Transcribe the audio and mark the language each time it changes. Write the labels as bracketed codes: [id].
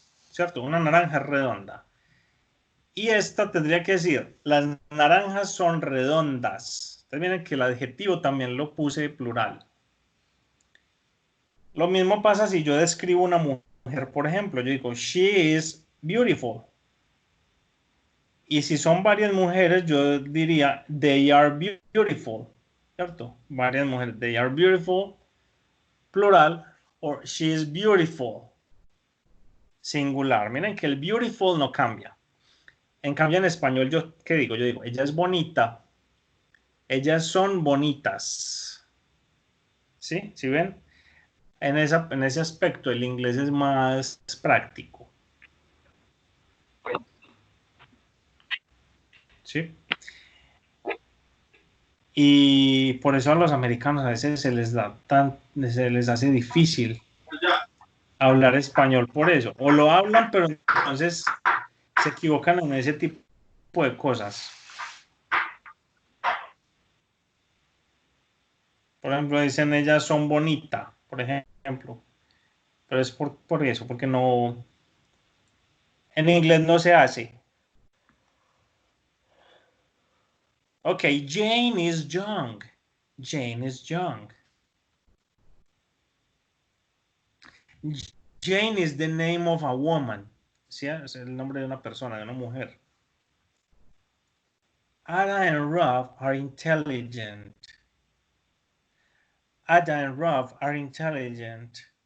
[es] ¿Cierto? Una naranja es redonda. Y esta tendría que decir, las naranjas son redondas. Entonces miren que el adjetivo también lo puse plural. Lo mismo pasa si yo describo una mujer, por ejemplo. Yo digo, [en] she is beautiful. [es] Y si son varias mujeres, yo diría, [en] they are beautiful. [es] ¿Cierto? Varias mujeres, [en] they are beautiful, plural, or she is beautiful, singular. [es] Miren que el beautiful no cambia. En cambio, en español, yo, ¿qué digo? Yo digo, ella es bonita. Ellas son bonitas. ¿Sí? ¿Sí ven? En ese aspecto, el inglés es más práctico. ¿Sí? Y por eso a los americanos a veces se les hace difícil hablar español por eso. O lo hablan, pero entonces se equivocan en ese tipo de cosas. Por ejemplo, dicen ellas son bonitas, por ejemplo. Pero es por eso, porque no... En inglés no se hace. [en] Ok, Jane is young. Jane is young. Jane is the name of a woman. [es] ¿Sí? Es el nombre de una persona, de una mujer. [en] Ada and Rob are intelligent. Ada and Rob are intelligent.